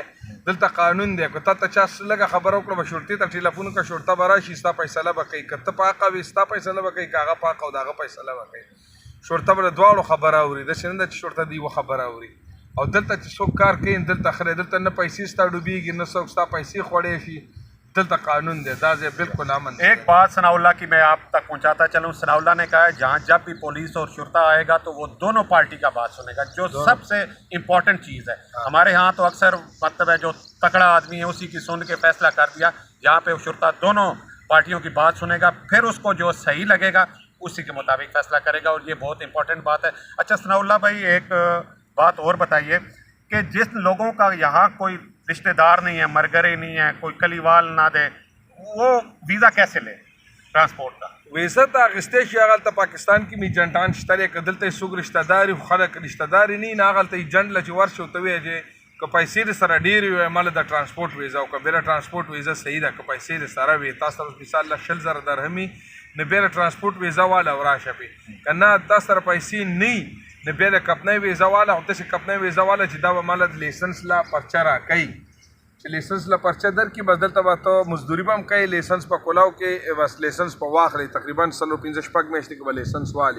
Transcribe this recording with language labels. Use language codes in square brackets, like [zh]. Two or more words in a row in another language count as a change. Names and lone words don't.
[ps] دلته قانون دی، که تا ته چا لږه خبره وکړه به شرطي ته ټلیفون وکړه، شرطه به راشي ستا فیصله به کوي. که ته په حقه وي ستا فیصله به کوي، که هغه په حقه او د هغه فیصله به کوي. شرطه به د دواړو خبره اوري، داسې نه ده چې شرطه د یوه خبره اوري. او دلته چې څوک کار کوي دلته خره، دلته نه پیسې ستا ډوبېږي، نه څوک ستا پیسې خوړی شي. دلتا قانون دے، دا ځای بالکل امن. [ur] ایک بات ثناء اللہ کی میں آپ تک پہنچاتا چلوں. ثناء اللہ نے کہا ہے جہاں جب بھی پولیس اور شرطہ آئے گا تو وہ دونوں پارٹی کا بات سنے گا، جو سب سے امپورٹنٹ چیز ہے. ہمارے ہاں تو اکثر مطلب ہے جو تکڑا آدمی ہے اسی کی سن کے فیصلہ کر دیا. یہاں پہ شرطہ دونوں پارٹیوں کی بات سنے گا، پھر اس کو جو صحیح لگے گا اسی کے مطابق فیصلہ کرے گا، اور یہ بہت امپورٹنٹ بات ہے. اچھا ثناء اللہ بھائی ایک بات اور بتائیے کہ جس لوگوں کا یہاں کوئی رشتہ دار نہیں ہے، مرگرے نہیں ہے، کوئی [ps] کلیوال نہ دے، [ur] وہ ویزا کیسے لے ټرانسپورټ کا؟ [ps] ویزه ته اخیستی شي، هغلته پاکستان کې ایجنټان شته دی، که دلته څوک رشته دار وي، خلک رشته دار یې نه، هغلته ایجنټ له چې ورشي ورته ووایي چې که پیسې دې سره ډېرې وي ما له د ټرانسپورټ ویزه وکړه، بیا له ټرانسپورټ ویزه صحیح ده. که پیسې دې سره وي تا سره مثال له 100,000 درهم وي نو بیا له ټرانسپورټ ویزه واله وراشه پې، که نه تا سره پیسې نه نو بیا د کپنۍ ویزه واله، خو داسې کپنۍ ویزه واله چې دا به ما له د لیسنس له پرچه راکوي، چې لیسنس له پرچه درکړي، بس دلته به ته مزدوري به هم کوي، لیسنس په کولاو کې بس لیسنس په واخلي، تقریبا 15-16 میاشتې کې به لیسنس والي.